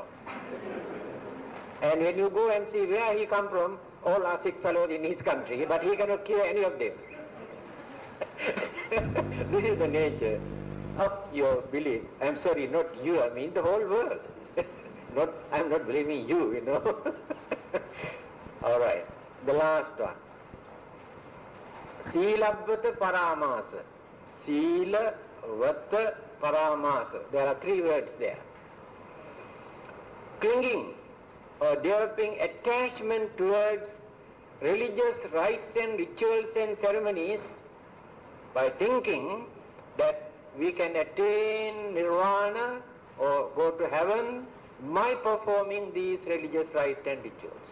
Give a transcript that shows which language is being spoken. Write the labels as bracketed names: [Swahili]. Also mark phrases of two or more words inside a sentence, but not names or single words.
[English] And when you go and see where he come from, all are sick fellows in his country, but he cannot cure any of them. This is the nature of your belief. I'm sorry, not you, I mean the whole world. I'm not blaming you, you know. All right, the last one. [Pali] Silabbata paramasa. Silavata paramasa. [English] There are three words there. Clinging or developing attachment towards religious rites and rituals and ceremonies by thinking that we can attain nirvana or go to heaven by performing these religious rites and rituals.